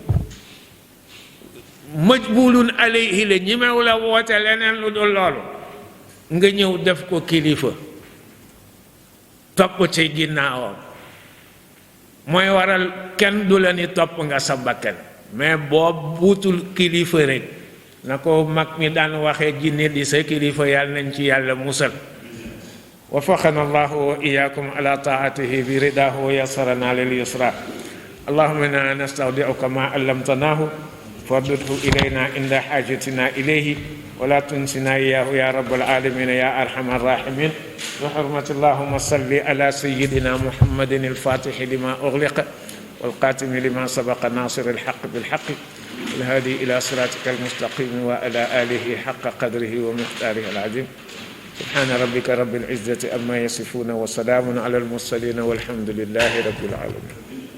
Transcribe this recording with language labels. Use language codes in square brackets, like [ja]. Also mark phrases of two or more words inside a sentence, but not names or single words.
[ar] مجبول عليه [wo] la ñimew la woote leneen lu dul loolu nga ñëw def ko kilifa topp ci ginnaawam mooy waral kenn du la ni topp nga sa bakkan mais boo buutul kilifa rek na ko mag mi daan waxee jinne di sa kilifa yàlla nañ ci yàlla musal وفقنا [ar] الله وإياكم على طاعته برضاه ويسرنا لليسرى اللهم إنا نستودعك ما علمتناه فردده إلينا عند حاجتنا إليه ولا تنسنا إياه يا رب العالمين يا أرحم الراحمين بحرمة اللهم صل على سيدنا محمد الفاتح لما أغلق والقاتم لما سبق ناصر الحق بالحق الهادي إلى صراطك المستقيم وعلى آله حق قدره ومقداره العظيم سبحان ربك رب العزة أما يصفون وسلام على المرسلين والحمد لله رب العالمين.